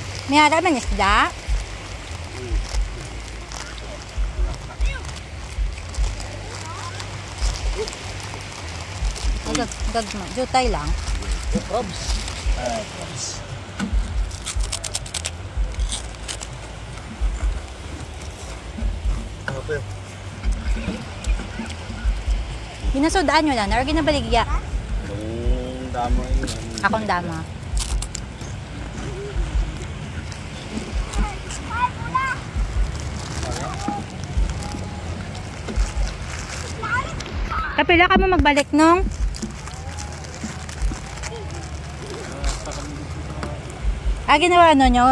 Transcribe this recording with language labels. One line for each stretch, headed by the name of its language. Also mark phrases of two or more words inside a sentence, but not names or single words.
Hiligaynon: May harap man isda. Gagma. Jutay lang.
English: Crabs. Okay.
Hiligaynon: Binasudaan nyo lang. Or ginabaligya.
Filipino: Yung damo yun.
Hiligaynon: Akong dama. Kapila ka mo magbalik nung? Ginawa ano nyo?